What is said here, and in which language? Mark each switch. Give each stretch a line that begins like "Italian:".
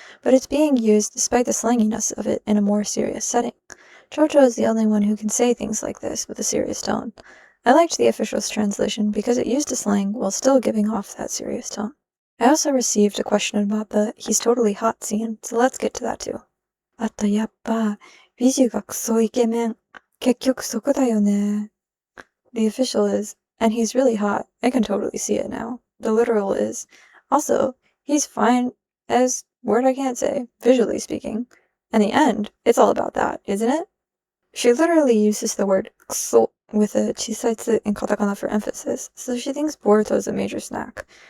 English: But it's being used despite the slanginess of it in a more serious setting. Chocho is the only one who can say things like this with a serious tone. I liked the official's translation because it used a slang while still giving off that serious tone. I also received a question about the he's totally hot scene, so let's get to that too.
Japanese: あとやっぱ、美女がクソイケメン。結局そこだよね。
English: The official is, and he's really hot. I can totally see it now. The literal is, also, he's fine as word I can't say, visually speaking. And the end, it's all about that, isn't it? She literally uses the word kso with a chisaitsu in katakana for emphasis, so she thinks Boruto's a major snack.